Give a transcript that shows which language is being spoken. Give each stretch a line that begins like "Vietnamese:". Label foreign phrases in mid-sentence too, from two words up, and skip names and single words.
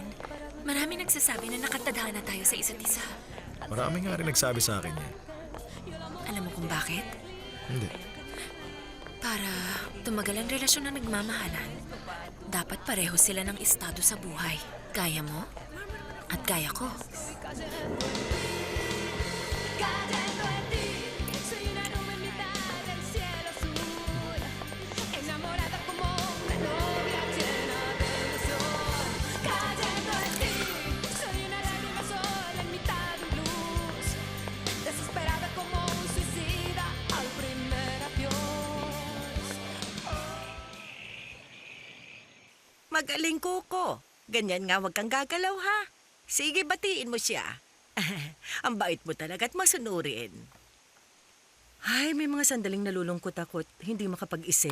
Filipino: Marami nagsasabi na nakatadhana tayo sa isa't isa. Marami nga rin nagsabi sa akin yan. Alam mo kung bakit? Hindi. Para tumagal ang relasyon na nagmamahalan, dapat pareho sila ng estado sa buhay. Gaya mo at gaya ko.
Spanish: Cayendo en ti, soy una nube en mitad del cielo azul, enamorada como una novia llena de ilusión. Cayendo en ti, soy una lágrima sola en mitad de un blues, desesperada como un suicida al primer adiós.
Filipino: Magaling, Kuko. Ganyan nga, wag kang gagalaw, ha? Sige, batiin mo siya. Ang bait mo talaga at masunurin. Ay, may mga sandaling nalulungkot ako't hindi makapag-isip.